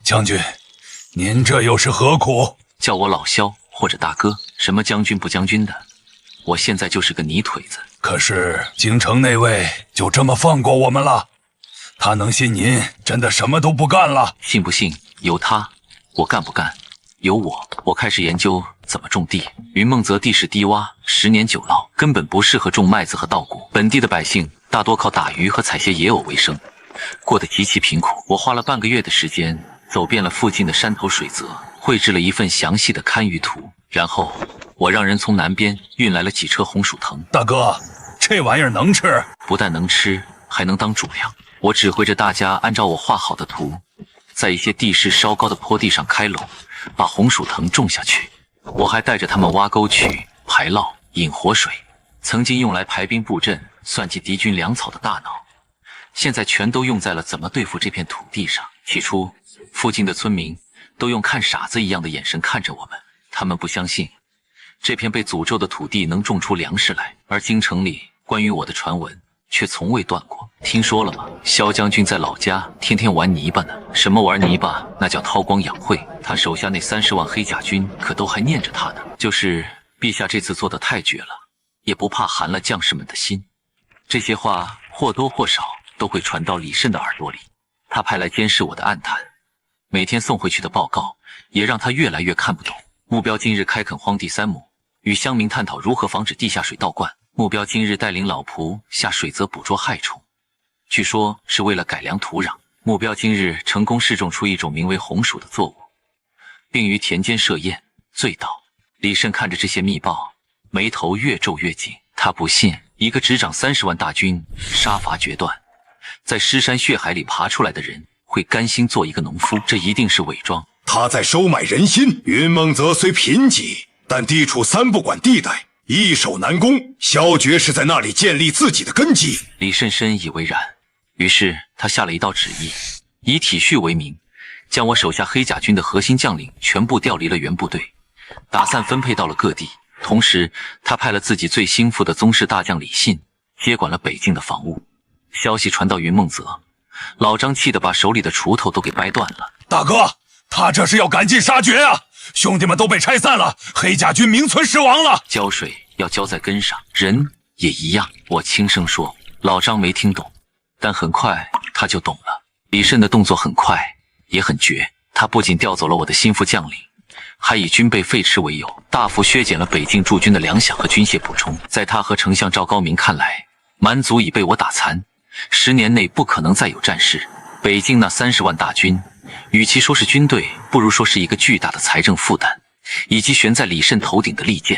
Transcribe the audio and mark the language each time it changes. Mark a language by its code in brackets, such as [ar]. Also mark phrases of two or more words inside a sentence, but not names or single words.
[zh] 將軍，您這又是何苦？叫我老蕭或者大哥，什麼将軍不将軍的，我現在就是個泥腿子。可是京城那位就這麼放過我們了？他能信您真的什麼都不幹了？信不信由他，我幹不幹由我。我開始研究怎麼種地。雲夢澤地勢低洼，10年久澇，根本不適合種麥子和稻谷。本地的百姓大多靠打魚和採些野藕為生，過得極其貧苦。我花了半個月的時間，走遍了附近的山頭水澤，繪製了一份詳細的堪輿圖。然後我讓人從南邊運來了幾車紅薯藤。大哥，這玩意兒能吃？不但能吃，還能當主糧。我指揮着大家按照我畫好的圖，在一些地勢稍高的坡地上開隴，把紅薯藤種下去。我還帶着他們挖溝渠、排澇、引活水，曾經用來排兵布陣、算計敵軍糧草的大腦，現在全都用在了怎麼對付這片土地上。起初，附近的村民都用看傻子一樣的眼神看着我們，他們不相信這片被诅咒的土地能種出糧食來，而京城裡關於我的傳聞卻從未斷過。聽說了嗎？蕭將軍在老家天天玩泥巴呢。什麼玩泥巴？那叫韬光養晦。他手下那30萬黑甲軍可都還念着他呢。就是陛下這次做得太絕了，也不怕寒了将士們的心。這些話或多或少都會傳到李慎的耳朵裡。他派來監視我的暗探，每天送回去的報告也讓他越來越看不懂。目標今日開墾荒地3畝，與鄉民探討如何防止地下水倒灌。目標今日帶領老僕下水澤捕捉害蟲，據說是為了改良土壤。目標今日成功試種出一種名為紅薯的作物，並於田間設宴醉倒。李慎看着這些密報，眉頭越皺越緊。他不信一個執掌30萬大軍，殺伐決斷，在屍山血海裡爬出來的人會甘心做一個農夫，這一定是偽裝。他在收買人心。雲夢澤雖貧瘠，但地處3不管地帶，易守難攻。蕭決是在那裡建立自己的根基。李慎深以為然，於是他下了一道旨意，以體恤為名，將我手下黑甲軍的核心將領全部調離了原部隊，打散分配到了各地。同時他派了自己最心腹的宗室大将李信接管了北境的防務。消息傳到雲夢澤，老張氣得把手裡的鋤頭都給掰斷了。大哥，他這是要赶尽殺絕啊！兄弟们都被拆散了，黑甲軍名存實亡了。澆水要澆在根上，人也一樣。我輕聲說。老張沒聽懂，但很快他就懂了。李慎的動作很快，也很絕。他不僅調走了我的心腹將領，還以軍備廢弛為由，大幅削減了北境駐軍的糧饷和軍械補充。在他和丞相趙高明看來，蠻族已被我打殘，10年內不可能再有戰事。北境那30萬大軍，與其說是軍隊，不如說是一個巨大的財政負擔，以及懸在李慎頭頂的利劍。